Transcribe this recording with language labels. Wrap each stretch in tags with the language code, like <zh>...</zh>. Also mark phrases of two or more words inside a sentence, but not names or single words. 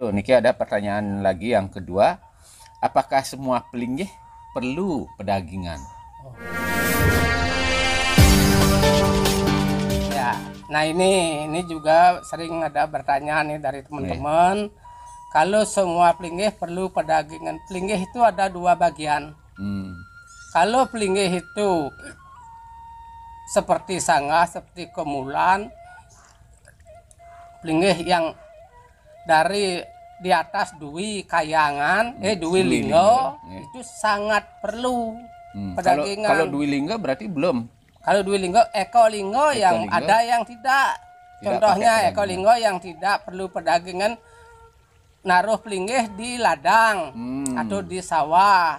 <id>niki ada pertanyaan lagi yang kedua. Apakah semua pelinggih perlu pedagingan? Ya, nah ini juga sering ada pertanyaan nih dari teman-teman. Kalau semua pelinggih perlu pedagingan. Pelinggih itu ada dua bagian. Kalau pelinggih itu seperti sangah, seperti kemulan, pelinggih yang dari di atas Dwi Kayangan, Dwi Linggo, itu sangat perlu pedagingan. Kalau Dwi Linggo berarti belum. Kalau Dwi Linggo, Eko Linggo yang ada yang tidak. Contohnya Eko Linggo yang tidak perlu pedagingan, naruh pelinggih di ladang atau di sawah.</id>